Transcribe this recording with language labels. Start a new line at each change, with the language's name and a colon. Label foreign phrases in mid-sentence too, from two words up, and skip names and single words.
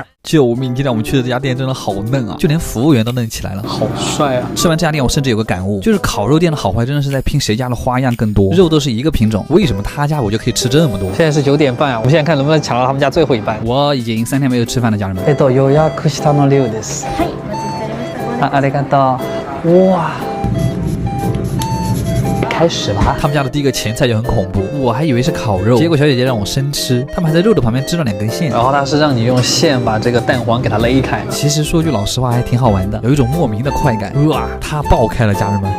Chinese: 救命！今天我们去的这家店真的好嫩啊，就连服务员都嫩起来了，好帅啊！吃完这家店，我甚至有个感悟，就是烤肉店的好坏真的是在拼谁家的花样更多，肉都是一个品种，为什么他家我就可以吃这么多？现在是9点半啊，我们现在看能不能抢到他们家最后一班。我已经3天没有吃饭了，家人们。
Japanese: 予約したの量です。はい、お待ちしておりました。ありがとう。
Chinese: 哇！开始吧。他们家的第一个前菜就很恐怖，我还以为是烤肉，结果小姐姐让我生吃，他们还在肉的旁边织了2根线，然后她是让你用线把这个蛋黄给它勒开。其实说句老实话，还挺好玩的，有一种莫名的快感。哇，它爆开了，家人们！